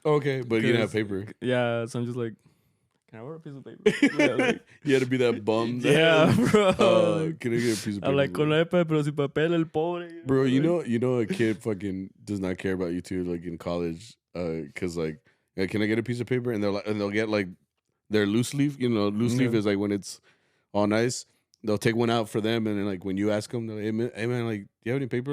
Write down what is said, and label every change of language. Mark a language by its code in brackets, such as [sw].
[en] Okay, but you didn't have paper. Yeah, so I'm just like, can I order a piece of paper? Yeah, like, you had to be that bum. Yeah, bro. Can I get a piece of paper? I'm like, [es] con la iPad, pero sin papel, el pobre. [en] Bro, you know, a kid fucking does not care about you too, like in college, because like, can I get a piece of paper? And they'll get like their loose leaf. You know, loose leaf is like when it's all nice. They'll take one out for them, and then like when you ask them, they're like, hey man, like, do you have any paper?